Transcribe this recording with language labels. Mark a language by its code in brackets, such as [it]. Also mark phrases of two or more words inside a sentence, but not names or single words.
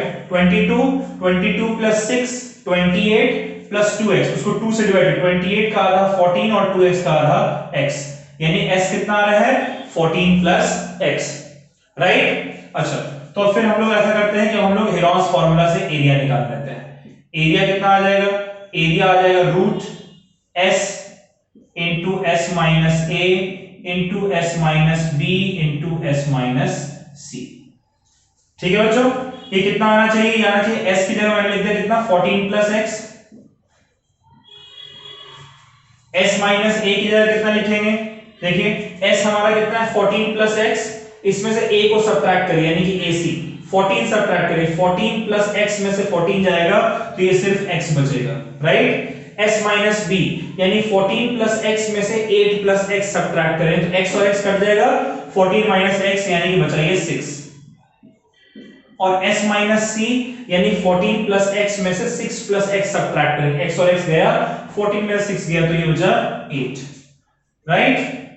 [hi] 22, 22 + 6 28 + 2x, उसको 2 से डिवाइड, 28 का आधा 14 और 2x का आधा x, यानी s कितना आ रहा है? 14 + x, राइट। अच्छा, तो फिर हम लोग ऐसा करते हैं कि हम लोग हीरोन्स फार्मूला से एरिया निकाल लेते हैं। एरिया कितना आ जाएगा? एरिया आ जाएगा √s × s - a × s - b × s - c, ठीक है बच्चों। ये कितना आना चाहिए? ये आना चाहिए s की जगह मैंने लिख दिया कितना? 14 + x। s - a की जगह कितना लिखेंगे? देखिए s हमारा कितना है? 14 + x, इसमें से a को सब्ट्रैक्ट करिए यानी कि AC 14 सब्ट्रैक्ट करिए, 14 + x में से 14 जाएगा तो ये सिर्फ x बचेगा, राइट। s - b यानी 14 + x में से 8 + x सब्ट्रैक्ट करें तो x और x कट जाएगा, 14 - x यानी कि बचा ये 6, और s - c यानी 14 + x में से 6 + x सब्ट्रैक्ट करें, x और x गया, 14 में 6 गया तो ये बचा 8, राइट।